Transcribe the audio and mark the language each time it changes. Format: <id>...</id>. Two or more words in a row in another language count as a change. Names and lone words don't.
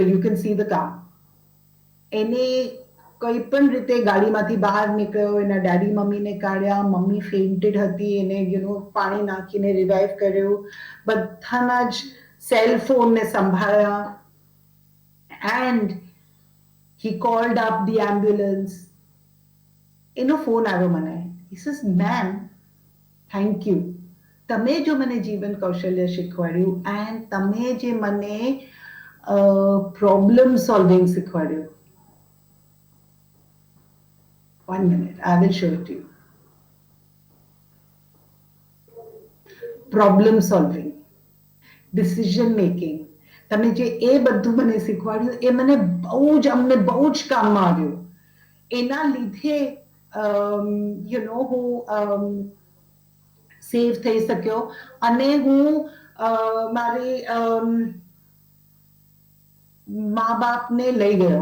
<en>you can see the car.</en> <gu>એને કોઈ પણ રીતે ગાડીમાંથી બહાર નીકળ્યો, એના ડેડી મમ્મીને કાઢ્યા, મમ્મી ફેઇન્ટેડ હતી, એને પાણી નાખીને રિવાઇવ કર્યો, બધાના જ સેલ ફોનને સંભાળ્યા એન્ડ</gu> <en>he called up the ambulance.</en> <gu>એનો ફોન આવ્યો મને.</gu> <en>He says, ma'am, thank you.</en> <gu>તમે જો મને જીવન કૌશલ્ય શીખવાડ્યું એન્ડ તમે જે મને</gu> <en>problem solving</en> <gu>શીખવાડ્યું.</gu> <en>1 minute, I will show it to you. problem solving, decision making,</en> <gu>તમે જે એ બધું મને શીખવાડ્યું એ મને અમને બહુ જ કામમાં આવ્યું. એના લીધે હું સેવ થઈ શક્યો અને હું મારી મા બાપને લઈ ગયો.</gu>